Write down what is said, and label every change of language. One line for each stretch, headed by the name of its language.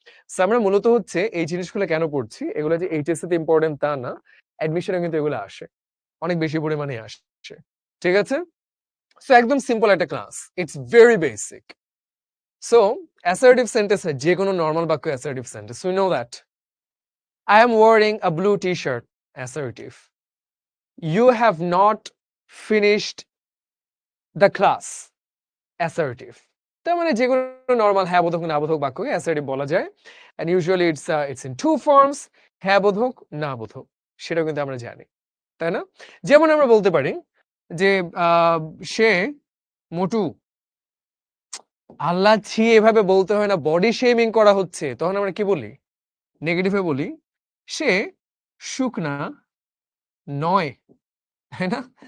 Bangla: So আমরা মূলত হচ্ছে এই জিনিসগুলো কেন পড়ছি? এগুলো যে এইচএসসি তে ইম্পোর্টেন্ট তা না। অ্যাডমিশনে কিন্তু এগুলো আসে। অনেক বেশি পরিমাণে আসে। ঠিক আছে? সো একদম সিম্পল একটা class.
English: It's very basic.
Bangla: So assertive sentence যেকোনো নরমাল বাক্য assertive sentence.
English: We know that. I am wearing a blue t-shirt. Assertive. You have not finished the class. Assertive.
Bangla: তার মানে যেকোনো নরমাল হ্যাঁ বোধক না বোধক বাক্যকে অ্যাসার্টিভ বলা যায়।
English: And usually it's in two forms.
Bangla: হ্যাঁ বোধক, না বোধক। সেটাও কিন্তু আমরা জানি। তাই না? যেমন আমরা বলতে পারি যে আহ, সে মোটু, আল্লাহ ছি এভাবে বলতে হয় না, বডি শেমিং করা হচ্ছে। তখন আমরা কি বলি? নেগেটিভে বলি সে শুকনা নয়। তাই না?